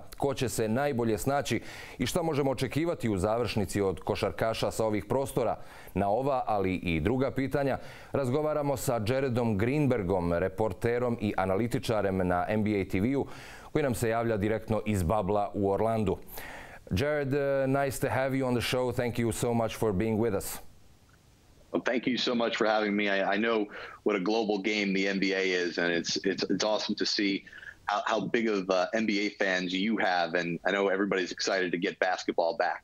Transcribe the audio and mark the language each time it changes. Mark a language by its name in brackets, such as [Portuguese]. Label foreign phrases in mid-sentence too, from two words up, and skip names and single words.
[Serbian] Ko će se najbolje snaći? I šta možemo očekivati u završnici od košarkaša sa ovih prostora? Na ova, ali i druga pitanja, razgovaramo sa Jaredom Greenbergom, reporterom i analitičarem na NBA TV-u, koji nam se javlja direktno iz babla u Orlandu. [English] Jared, nice to have you on the show. Thank you so much for being with us. Well, thank you so much for having me. I know what a global game the NBA is, and it's awesome to see how big of NBA fans you have, and I know everybody's excited to get basketball back.